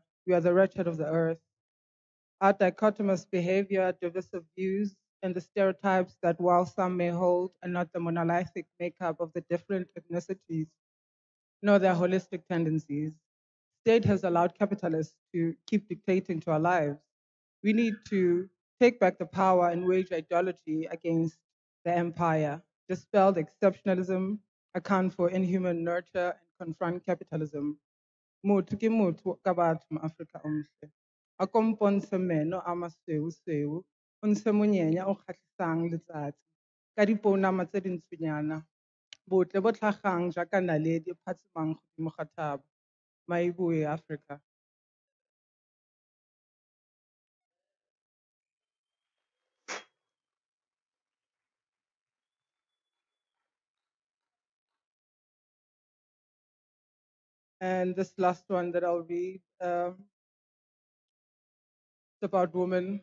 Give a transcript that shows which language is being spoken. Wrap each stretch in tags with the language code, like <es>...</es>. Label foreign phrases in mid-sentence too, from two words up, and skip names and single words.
<en>We are the wretched of the earth. Our dichotomous behavior, divisive views, and the stereotypes that while some may hold are not the monolithic makeup of the different ethnicities, nor their holistic tendencies. State has allowed capitalists to keep dictating to our lives. We need to take back the power and wage ideology against the empire, dispel the exceptionalism, account for inhuman nurture, and confront capitalism.</en> <tn>Motho ke motho ka batho ma-Afrika omhle. A ko mpontshe meno a masweu-sweu, o ntshe monyenya o kgatlhisang letsatsi, ka dipounama tse dintshonyana, botle bo tlhagang jaaka naledi e phatsimang godimo ga thaba. Maiboe Africa.</tn> <en>And this last one that I'll read, it's about women,</en>